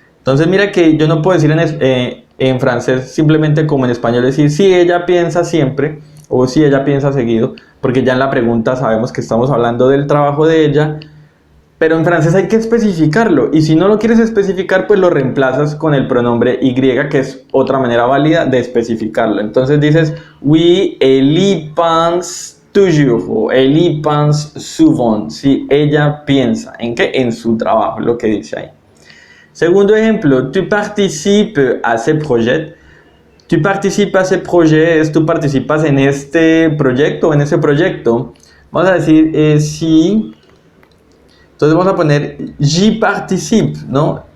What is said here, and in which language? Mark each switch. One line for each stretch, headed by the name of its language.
Spanish: Entonces mira que yo no puedo decir en francés simplemente como en español decir si ella piensa siempre o si ella piensa seguido, porque ya en la pregunta sabemos que estamos hablando del trabajo de ella, pero en francés hay que especificarlo, y si no lo quieres especificar, pues lo reemplazas con el pronombre Y, que es otra manera válida de especificarlo. Entonces dices,
French: oui, elle y pense toujours,
Spanish: o
French: elle y pense souvent,
Spanish: si ella piensa, ¿en qué? En su trabajo, lo que dice ahí. Segundo ejemplo,
French: tu participes à ce projet. Tu participes à ce projet,
Spanish: tú participas en este proyecto, en ese proyecto. Vamos a decir, si... Entonces vamos a poner
French: j'y participe,
Spanish: ¿no?